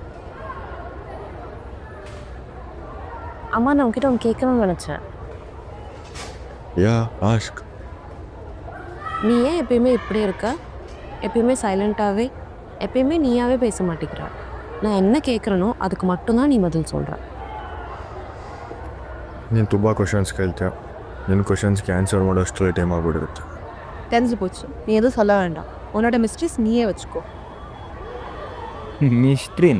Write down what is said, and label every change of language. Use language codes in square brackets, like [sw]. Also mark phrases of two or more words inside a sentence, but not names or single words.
[ta] அம்மா நான் உங்ககிட்ட ஒன்று கேட்கணும்னு நினச்சேன். [en] ya ask. [ta] நீ ஏன் எப்பயுமே இப்படி இருக்க? எப்பயுமே சைலண்ட்டாகவே, எப்பயுமே நீயாவே பேச மாட்டேங்கிற. நான் என்ன கேட்குறனோ அதுக்கு மட்டும்தான் நீ பதில் சொல்கிற. [kn] ನೀನು ತುಂಬ ಕ್ವಶನ್ಸ್ ಕೇಳ್ತೀಯ. ನಿನ್ನ [en] questionsಗೆ answer [kn] ಮಾಡೋಷ್ಟರಲ್ಲಿ ಟೈಮ್ ಆಗ್ಬಿಟ್ಟಿರುತ್ತೆ. [ta] தெரிஞ்சு போச்சு, நீ எதுவும் சொல்ல வேண்டாம். உன்னோட மிஸ்ட்ரிஸ் நீயே வச்சுக்கோ. [kn] ಮಿಸ್ಟ್ರಿನಾ?